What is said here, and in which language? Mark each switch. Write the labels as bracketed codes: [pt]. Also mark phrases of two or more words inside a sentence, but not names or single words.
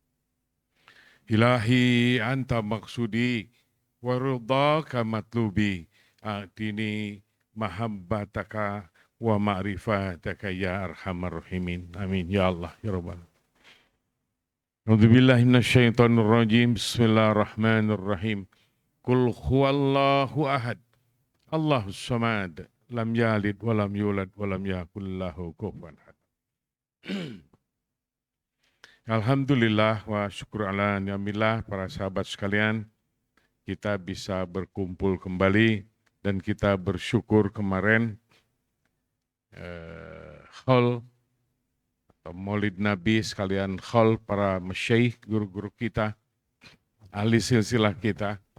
[ar] إلهي أنت مقصودي ورضاك مطلوبي أعطني محبتك ومعرفتك يا أرحم الراحمين آمين يا الله يا رب العالمين. أعوذ بالله من الشيطان الرجيم. بسم الله الرحمن الرحيم. قل هو الله أحد. الله الصمد. لم يلد ولم يولد ولم يكن له كفوا أحد. الحمد لله وشكر على نعم الله [id] para sahabat sekalian. Kita bisa berkumpul kembali dan kita bersyukur kemarin haul Maulid Nabi sekalian khol para masyaikh, guru-guru kita, ahli silsilah kita.